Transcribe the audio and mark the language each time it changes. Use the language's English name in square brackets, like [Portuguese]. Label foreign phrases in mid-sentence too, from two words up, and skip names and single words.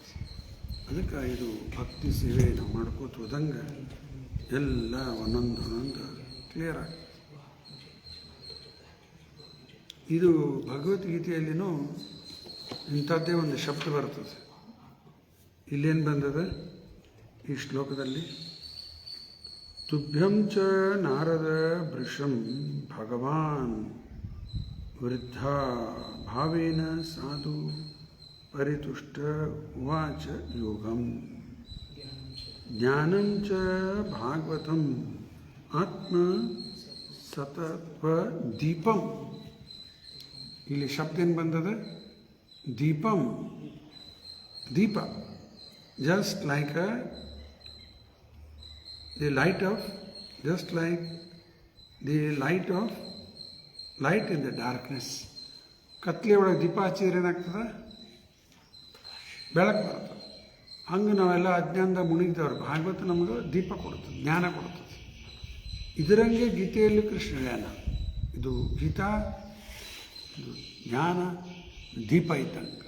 [Kannada] ಅದಕ್ಕೆ ಇದು ಭಕ್ತಿ ಸೇವೆ ನಾವು ಮಾಡ್ಕೋತ ಹೋದಂಗೆ ಎಲ್ಲ ಒಂದೊಂದು ಕ್ಲಿಯರ್ ಆಗ್ತದೆ. ಇದು ಭಗವದ್ಗೀತೆಯಲ್ಲಿನೂ ಇಂಥದ್ದೇ ಒಂದು ಶಬ್ದ ಬರ್ತದೆ. ಇಲ್ಲೇನು ಬಂದದ ಈ ಶ್ಲೋಕದಲ್ಲಿ? [Sanskrit] ತುಭ್ಯಂ ಚ ನಾರದ ಭೃಶಂ ಭಗವಾನ್ ವೃದ್ಧ ಭಾವೇನ ಸಾಧು ಪರಿತುಷ್ಟ ಉವಾಚ ಯೋಗಂ ಜ್ಞಾನಂ ಚ ಭಾಗವತಂ ಆತ್ಮ ಸತತ್ವ ದೀಪಂ. [Kannada] ಇಲ್ಲಿ ಶಬ್ದ ಏನು ಬಂದದ? ದೀಪಂ, ದೀಪ. [English] Just like the light in the darkness. [Kannada] ಕತ್ಲೆ ಒಳಗೆ ದೀಪ ಹಚ್ಚಿದ್ರೆ ಏನಾಗ್ತದೆ? ಬೆಳಕು ಬರ್ತದೆ. ಹಂಗೆ ನಾವೆಲ್ಲ ಅಜ್ಞಾನದ ಮುಳುಗಿದವ್ರು. ಭಾಗವತ ನಮಗೆ ದೀಪ ಕೊಡ್ತದೆ, ಜ್ಞಾನ ಕೊಡ್ತದೆ. ಇದರಂಗೆ ಗೀತೆಯಲ್ಲಿ ಕೃಷ್ಣ ಜ್ಞಾನ. ಇದು ಗೀತಾ, ಇದು ಜ್ಞಾನ ದೀಪ ಇದ್ದಂಗೆ.